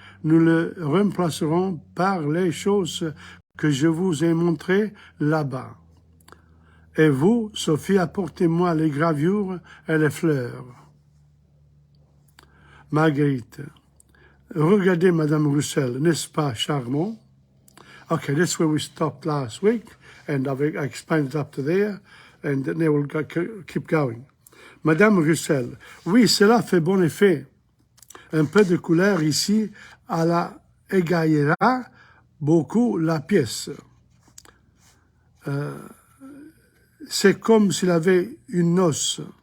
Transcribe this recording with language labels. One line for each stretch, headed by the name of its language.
French: Nous le remplacerons par les choses que je vous ai montrées là-bas. Et vous, Sophie, apportez-moi les gravures et les fleurs. Marguerite, regardez Madame Roussel, n'est-ce pas charmant?
English: Okay, that's where we stopped last week, and I explained it up to there, and then we'll keep going.
French: Madame Roussel, oui, cela fait bon effet. Un peu de couleur ici à la égayera beaucoup la pièce. C'est comme s'il avait une noce.